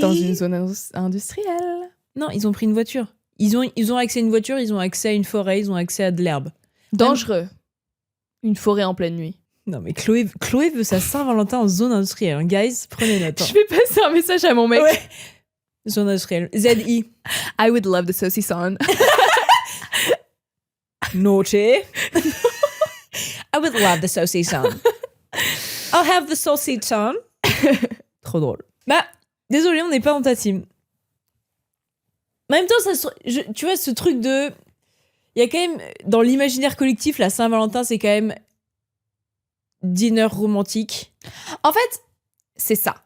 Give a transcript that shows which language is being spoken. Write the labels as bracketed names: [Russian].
[French] dans une zone industrielle. Non, ils ont pris une voiture. Ils ont accès à une voiture, ils ont accès à une forêt, ils ont accès à de l'herbe. Dangereux. Une forêt en pleine nuit. Non, mais Chloé veut sa Saint-Valentin en zone industrielle. Hein. Guys, prenez note. Hein. Je vais passer un message à mon mec. Ouais. Zone industrielle. ZI. [English] I would love the saucisson. [Spanish] Noche. [English] I would love the saucisson. I'll have the saucisson. [French] Trop drôle. Bah, désolé, on n'est pas dans ta team. En même temps, tu vois, ce truc de... Il y a quand même, dans l'imaginaire collectif, la Saint-Valentin, c'est quand même dîner romantique. En fait, c'est ça.